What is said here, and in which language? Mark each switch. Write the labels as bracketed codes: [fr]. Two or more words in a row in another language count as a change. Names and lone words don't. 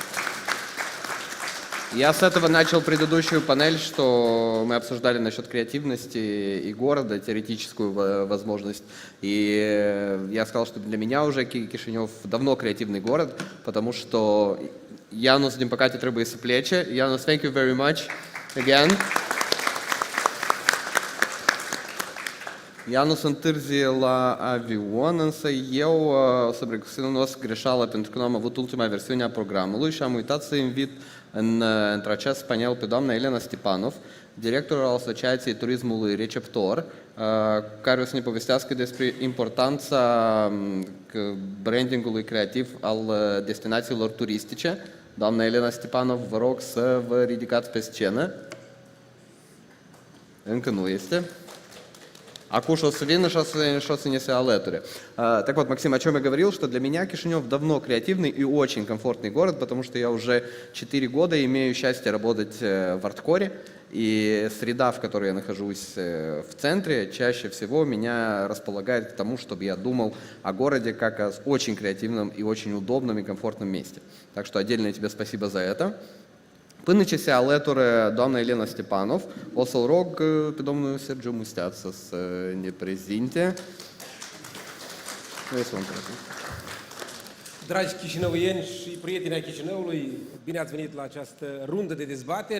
[ru] Я с этого начал предыдущую панель, что мы обсуждали насчет креативности и города, теоретическую возможность. И я сказал, что для меня уже Кишинев давно креативный город, потому что Jānis Dimpakati [ro] trebuie să plece. [en] Jānis, thank you very much again. [ro] Jānis întârzie la avion, însă eu, să recunosc greșeala, pentru că nu am avut ultima versiune a programului și am uitat să invit într-acest panel pe doamna Elena Stepanov, directorul al Asociației Turismului Receptor, care o să ne povestească despre importanța brandingului creativ al destinațiilor turistice. Doamna Elena Stepanov, vă rog să vă ridicați pe scenă. Încă nu este. Acum o să vină și o să ne se alăture. [ru] Так вот, Максим, о чем я говорил, что для меня Кишинев давно креативный и очень комфортный город, потому что я уже 4 года имею счастье работать в арткоре, и среда, в которой я нахожусь в центре, чаще всего меня располагает к тому, чтобы я думал о городе как о очень креативном и очень удобном и комфортном месте. Так что отдельное тебе спасибо за это. [ro] Până ce se alătură doamna Elena Stepanov, o să-l rog pe domnul Sergiu Musteață să ne prezinte. Dragi chișinăuieni și prieteni ai Chișinăului, bine ați venit la această rundă de dezbateri.